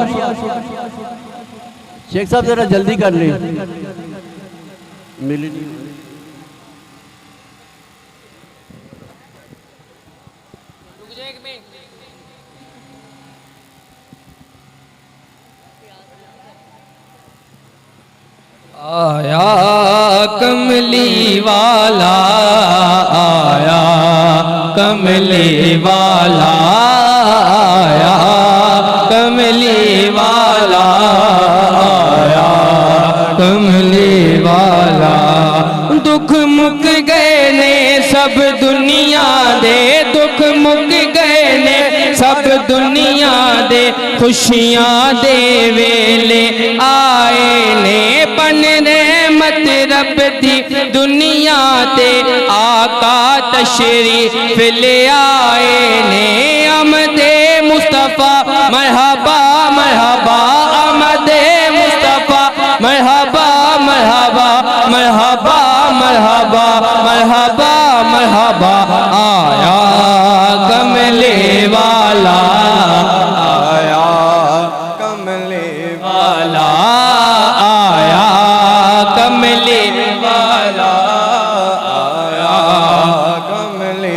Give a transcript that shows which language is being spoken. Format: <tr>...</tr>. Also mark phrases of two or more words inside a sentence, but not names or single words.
<ur>شیخ صاحب ذرا جلدی کر لیں، ملی نہیں.</ur> <pa>آیا کملی والا، آیا کملی والا، آیا کملی والا، آیا کملی والا. دُکھ مُک گئے نے سب دنیا دے، دُکھ مُک گئے نے سب دنیا دے، خوشیاں دے ویلے آئے نے، پن رحمت رب دی دنیا تے آقا تشریف لے آئے نے.</pa> <ur>آمدِ مصطفیٰ مرحبا مرحبا، آمدِ مصطفیٰ مرحبا مرحبا، مرحبا مرحبا مرحبا مرحبا.</ur> <pa>آیا کملی والا, آیا کملی والا، آیا کملی والا, آیا کملی</pa>